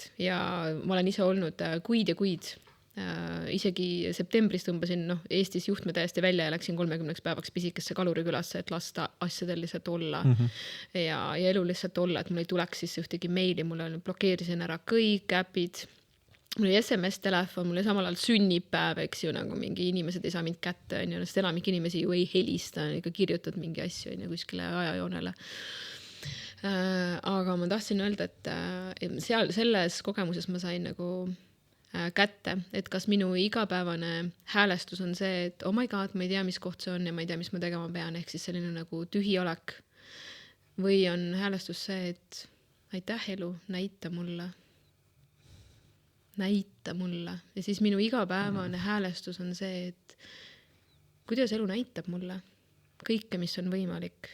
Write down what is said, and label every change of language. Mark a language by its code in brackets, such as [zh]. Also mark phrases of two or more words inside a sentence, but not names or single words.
[et] Ja ma olen ise olnud kuid ja kuid. Isegi septembris tõmbasin Eestis juhtme täiesti välja ja läksin 30 päevaks pisikesse Kalurikülasse, et lasta asjadel lihtsalt olla ja elu lihtsalt olla, et mul ei tuleks siis ühtegi meili, mul blokeerisin ära kõik äpid, mul oli SMS-telefon, mul oli samal ajal sünnipäev, eks ju, nagu mingi inimesed ei saa mind kätte, sest enamik inimesi ju ei helista, ikka kirjutad mingi asju kuskile ajajoonele. Aga ma tahtsin öelda, et seal selles kogemuses ma sain nagu kätte, et kas minu igapäevane häälestus on see, et [en] oh my god, [et] ma ei tea, mis koht see on ja ma ei tea, mis ma tegema pean, ehk siis selline nagu tühi olek. Või on häälestus see, et aitäh elu, näita mulle. Ja siis minu igapäevane häälestus on see, et kuidas elu näitab mulle kõike, mis on võimalik.